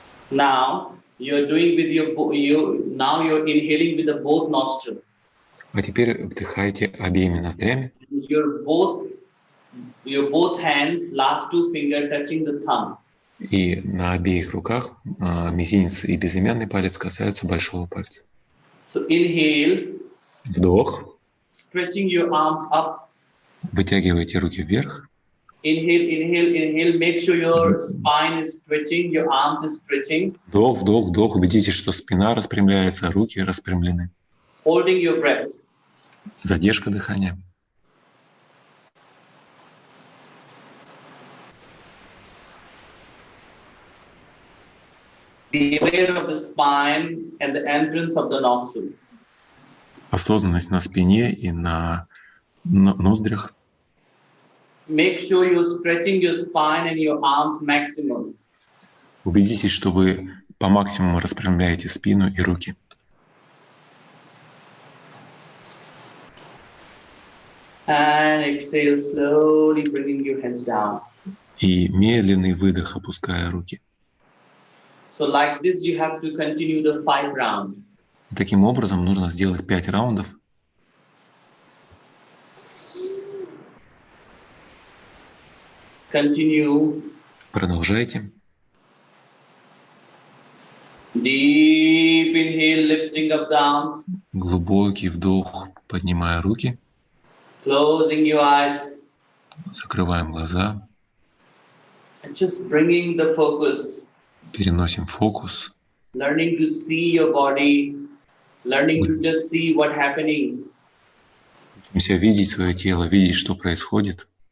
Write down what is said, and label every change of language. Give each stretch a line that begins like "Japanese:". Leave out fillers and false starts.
English: Now you're doing with now you're inhaling with the both nostril.
Russian: А теперь вдыхайте обеими ноздрями.
English: Your both hands, last two finger touching the thumb.
Russian: И на обеих руках мизинец и безымянный палец касаются большого пальца.
English: So inhale.
Russian: Вдох.
English: Stretching your arms up.
Russian: Вытягивайте руки вверх.
English: Inhale, inhale, inhale. Make sure your spine is stretching, your arms is stretching.
Russian: Вдох, вдох, вдох. Убедитесь, что спина распрямляется, руки распрямлены.
English: Holding your breath.
Russian: Задержка дыхания.
English: Be aware of the spine and the entrance of the nostril.
Russian: Осознанность на спине и на ноздрях.
English: Make sure you're stretching your spine and your arms maximum.
Russian: Убедитесь, что вы по максимуму распрямляете спину и руки.
English: And exhale, slowly bringing your hands down.
Russian: И медленный выдох, опуская руки.
English: So like this, you have to continue the 5 rounds.
Russian: И таким образом нужно сделать 5 раундов.
English: Continue.
Russian: Продолжайте.
English: Deep inhale, lifting up the arms.
Russian: Глубокий вдох, поднимая руки.
English: Closing your eyes.
Russian: Закрываем глаза.
English: And just bringing the focus.
Russian: Переносим фокус.
English: Learning to see your body. Learning to just see what's happening.
Russian: Учимся видеть свое тело, видеть, что происходит.